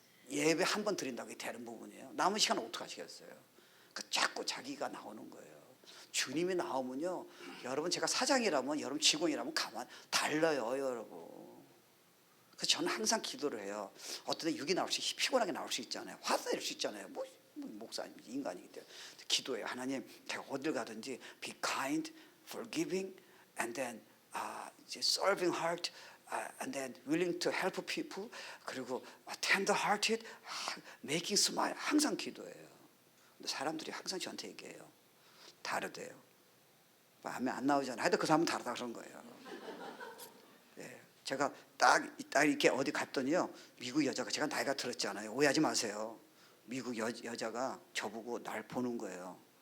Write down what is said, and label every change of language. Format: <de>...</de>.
<ko>예배 한 번 드린다고 되는 부분이에요. 남은 시간은 어떻게 하시겠어요? 그러니까 자꾸 자기가 나오는 거예요. 주님이 나오면요 여러분 제가 사장이라면 여러분 직원이라면 가만 달라요 여러분. 그래서 저는 항상 기도를 해요. 어떤 때 육이 나올 수 피곤하게 나올 수 있잖아요. 화도 낼 수 있잖아요. 뭐 목사님 인간이기 때문에 기도해요. 하나님 제가 어딜 가든지</ko> <en>be kind, forgiving and then serving heart and then willing to help people</en> <ko>그리고</ko> <en>tender hearted, making smile</en> <ko>항상 기도해요. 근데 사람들이 항상 저한테 얘기해요. 다르대요. 마음에 안 나오잖아요. 하여튼 그 사람은 다르다 그런 거예요. 제가 딱 이렇게 어디 갔더니요 미국 여자가 제가 나이가 들었잖아요. 오해하지 마세요. 미국 여자가 저보고 날 보는 거예요.</ko>